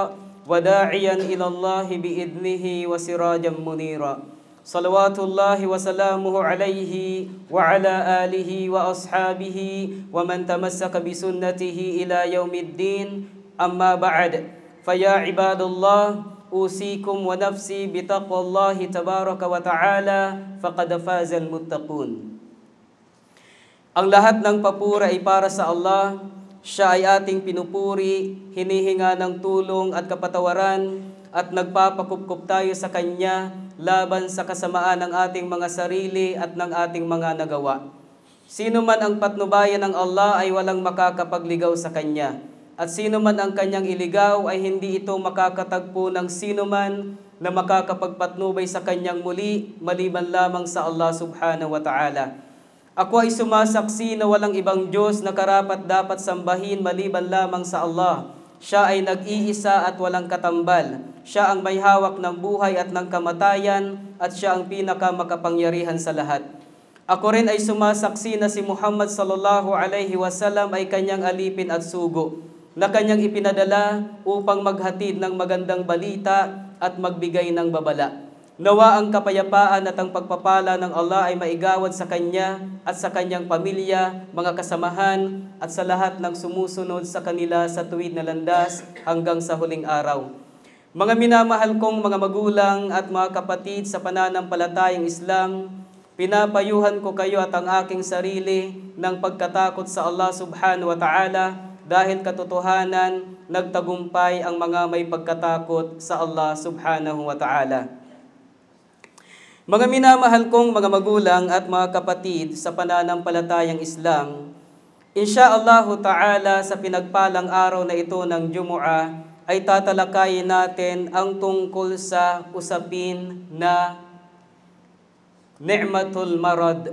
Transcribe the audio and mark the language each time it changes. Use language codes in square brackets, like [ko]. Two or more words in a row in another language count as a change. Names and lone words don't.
[ar] وداعيًا إلى الله بإذنه وسراجًا منيرًا صلوات الله وسلامه عليه وعلى آله وأصحابه ومن تمسك بسنته إلى يوم الدين أما بعد فيا عباد الله أوصيكم ونفسي بتقوى الله تبارك وتعالى فقد فاز المتقون. [tl] Ang lahat ng papuri ay para sa Allah. Siya ay ating pinupuri, hinihinga ng tulong at kapatawaran, at nagpapakupkup tayo sa Kanya laban sa kasamaan ng ating mga sarili at ng ating mga nagawa. Sino man ang patnubayan ng Allah ay walang makakapagligaw sa Kanya. At sino man ang Kanyang iligaw ay hindi ito makakatagpo ng sino man na makakapagpatnubay sa Kanyang muli, maliban lamang sa Allah [ar] سبحانه وتعالى. [tl] Ako ay sumasaksi na walang ibang Diyos na karapat dapat sambahin maliban lamang sa Allah. Siya ay nag-iisa at walang katambal. Siya ang may hawak ng buhay at ng kamatayan at siya ang pinakamakapangyarihan sa lahat. Ako rin ay sumasaksi na si Muhammad [ar] صلى الله عليه وسلم [tl] ay kanyang alipin at sugo na kanyang ipinadala upang maghatid ng magandang balita at magbigay ng babala. Nawa ang kapayapaan at ang pagpapala ng Allah ay maigawad sa Kanya at sa Kanyang pamilya, mga kasamahan at sa lahat ng sumusunod sa kanila sa tuwid na landas hanggang sa huling araw. Mga minamahal kong mga magulang at mga kapatid sa pananampalatayang Islam, pinapayuhan ko kayo at ang aking sarili ng pagkatakot sa Allah [ar] سبحانه وتعالى [tl] dahil katotohanan nagtagumpay ang mga may pagkatakot sa Allah [ar] سبحانه وتعالى. [tl] Mga minamahal kong mga magulang at mga kapatid sa pananampalatayang Islam, [ar] إن شاء الله تعالى [tl] sa pinagpalang araw na ito ng Jumu'ah ay tatalakayin natin ang tungkol sa usapin na [ar] نعمة المرض.